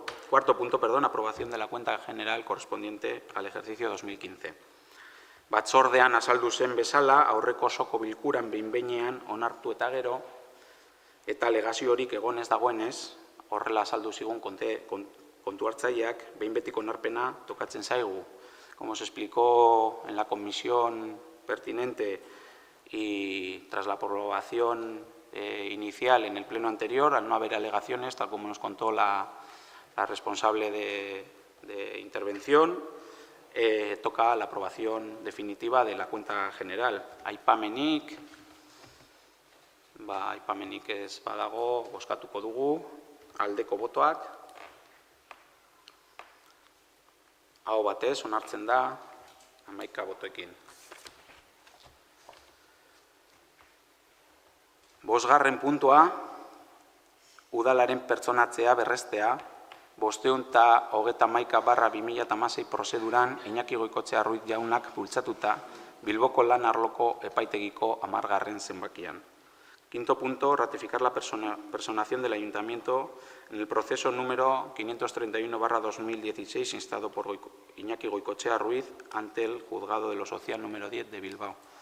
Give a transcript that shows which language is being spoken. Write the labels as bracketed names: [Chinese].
[Spanish] Cuarto punto, aprobación de la cuenta general correspondiente al ejercicio 2015. [Basque] Batzordean azaldu zen bezala, aurreko osoko bilkuran behin-behinean onartu eta gero, eta alegaziorik egon ez dagoenez, horrela azaldu zigun kontu hartzaileak, behin betiko onarpena tokatzen zaigu. [Spanish] Como se explicó en la comisión pertinente y tras la aprobación inicial en el pleno anterior, al no haber alegaciones, tal como nos contó la responsable de intervención, toca la aprobación definitiva de la cuenta general. [Basque] Aipamenik, aipamenik ez badago, bozkatuko dugu, aldeko botoak, hau batez, onartzen da, 11 botoekin. Bosgarren puntua, udalaren pertsonatzea berrestea, 531/2016 prozeduran Iñaki Goikoetxea Ruiz jaunak bultzatuta Bilboko lan arloko epaitegiko 10. zenbakian. [Spanish] Quinto punto, ratificar la personación del Ayuntamiento en el proceso número 531/2016 instado por Iñaki Goikoetxea Ruiz ante el Juzgado de lo Social número 10 de Bilbao.